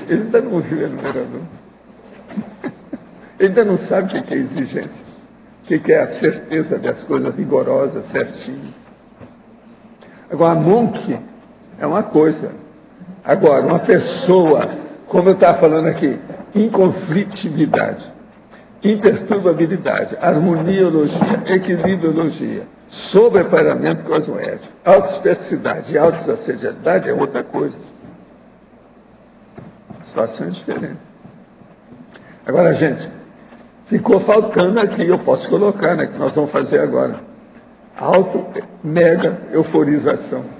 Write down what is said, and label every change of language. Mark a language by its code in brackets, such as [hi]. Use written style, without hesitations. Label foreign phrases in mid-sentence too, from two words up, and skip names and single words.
[pt] Ele ainda não viu o enumerador. Ele ainda não sabe o que é exigência. O que é a certeza das coisas rigorosas, certinho. Agora, Monk é uma coisa. Agora, uma pessoa, como eu estava falando aqui, inconflitividade, imperturbabilidade, harmoniologia, equilibriologia, sobreparamento cosmoético, autoesperticidade e autossacedialidade é outra coisa. Situação diferente. Agora, gente, ficou faltando aqui, eu posso colocar, né, que nós vamos fazer agora. Mega euforização.